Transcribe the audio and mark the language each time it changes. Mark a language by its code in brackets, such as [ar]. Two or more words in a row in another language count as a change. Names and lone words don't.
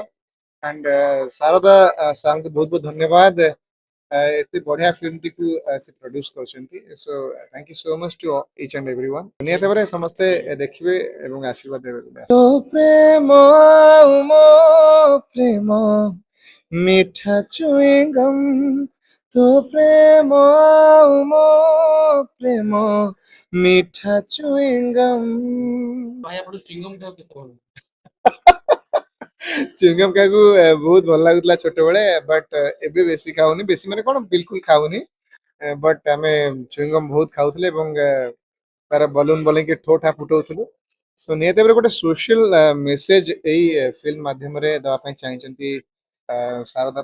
[or] ଆଣ୍ଡ ଶାରଦା ସାର୍ଙ୍କୁ ବହୁତ ବହୁତ ଧନ୍ୟବାଦ ଏତେ ବଢିଆ ଫିଲ୍ମଟିକୁ ସେ ପ୍ରଡ୍ୟୁସ କରିଛନ୍ତି [en] so thank you so much to each and every one [or] ନିହାତି ଭାବରେ ସମସ୍ତେ ଦେଖିବେ ଏବଂ ଆଶୀର୍ବାଦ ଦେବେ ତ ପ୍ରେମ ମୋ ପ୍ରେମ ମିଠା ଚୁଇଙ୍ଗମ୍ ତ ପ୍ରେମ ମୋ ପ୍ରେମ ମିଠା ଚୁଇଙ୍ଗମ ଭାଇ ଆପଣ ଚୁଇଙ୍ଗମ ଖାଇବାକୁ କେତେ ଭଲ ଚୁଇଙ୍ଗମ ଖାଇବାକୁ ବହୁତ ଭଲ ଲାଗୁଥିଲା ଛୋଟବେଳେ ବଟ୍ ଏବେ ବେଶୀ ଖାଉନି ବେଶୀ ମାନେ କଣ ବିଲକୁଲ ଖାଉନି ବଟ୍ ଆମେ ଚୁଇଙ୍ଗମ ବହୁତ ଖାଉଥିଲେ ଏବଂ ତାର ବଲୁନ ବନେଇକି ଠୋ ଠା ଫୁଟଉଥିଲୁ ସୋ ନିହାତି ଭାବରେ ଗୋଟେ [en] social message [or] ଏଇ ଫିଲ୍ମ ମାଧ୍ୟମରେ ଦେବା ପାଇଁ ଚାହିଁଛନ୍ତି ଶାରଦା